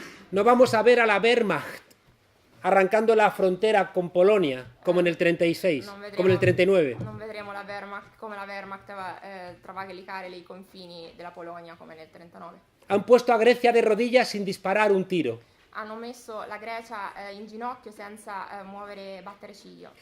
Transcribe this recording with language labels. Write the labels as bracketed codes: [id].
[es] No vamos a ver a la Wehrmacht arrancando la frontera con Polonia como en el 36, como en el 39. [it] Non vedremo la Wehrmacht come la Wehrmacht va a travalicare i confini della Polonia come nel 39. [es] Han puesto a Grecia de rodillas sin disparar un tiro. [it] Hanno messo la Grecia in ginocchio senza battere ciglio.